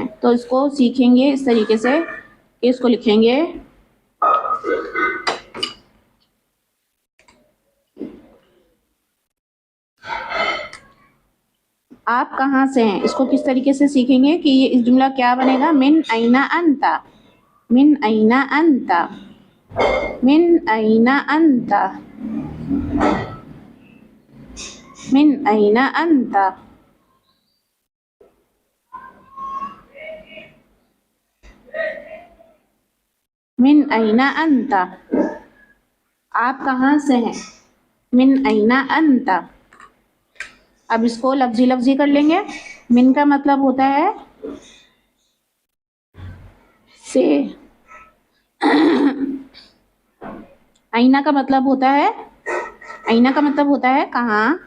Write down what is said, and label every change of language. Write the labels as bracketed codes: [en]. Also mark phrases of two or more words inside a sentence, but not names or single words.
[ur] تو اس کو سیکھیں گے اس طریقے سے کہ اس کو لکھیں گے آپ کہاں سے ہیں. اس کو کس طریقے سے سیکھیں گے کہ یہ اس جملہ کیا بنے گا، [ar] من این انت، من این انت، من این انت، من این انت. من این انت، [ur] آپ کہاں سے ہیں. [ar] من این انت. [ur] اب اس کو لفظی لفظی کر لیں گے. من کا مطلب ہوتا ہے سے. آئینہ کا مطلب ہوتا ہے، آئینہ کا مطلب ہوتا ہے کہاں.